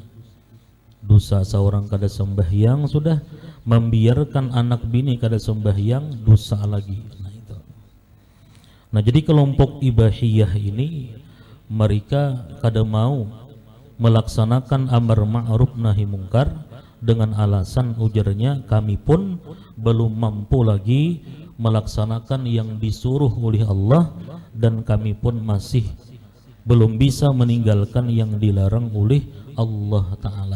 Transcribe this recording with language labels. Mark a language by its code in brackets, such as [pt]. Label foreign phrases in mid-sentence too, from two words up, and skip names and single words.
[bjn] Dosa seorang kada sembahyang sudah, membiarkan anak bini kada sembahyang dosa lagi. [id] Nah itu. Nah jadi kelompok ibahiyah ini mereka kada mau melaksanakan [ar] amar ma'ruf nahi mungkar [id] dengan alasan ujarnya kami pun belum mampu lagi melaksanakan yang disuruh oleh Allah dan kami pun masih belum bisa meninggalkan yang dilarang oleh Allah Ta'ala.